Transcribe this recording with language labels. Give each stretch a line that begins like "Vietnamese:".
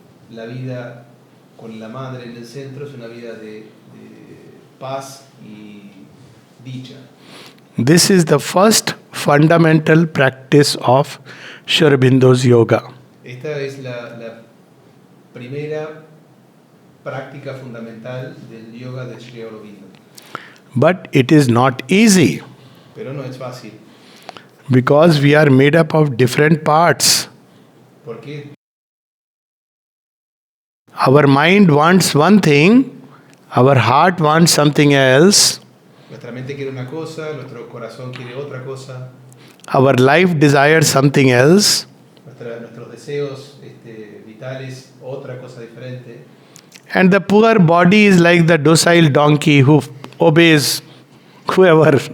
Spanish: La vida con la Madre en el centro es una vida de paz y dicha.
English: This is the first fundamental practice of Sri Aurobindo's yoga.
Spanish: Esta es la primera práctica fundamental del yoga de Sri Aurobindo.
English: But it is not easy
Spanish: Pero no es fácil.
English: because we are made up of different parts.
Spanish: Porque
English: Our mind wants one thing, our heart wants something else,
Spanish: nuestra mente quiere una cosa, nuestro corazón quiere otra cosa,
English: our life desires something else,
Spanish: nuestros deseos vitales otra cosa diferente.
English: and the poor body is like the docile donkey who obeys whoever.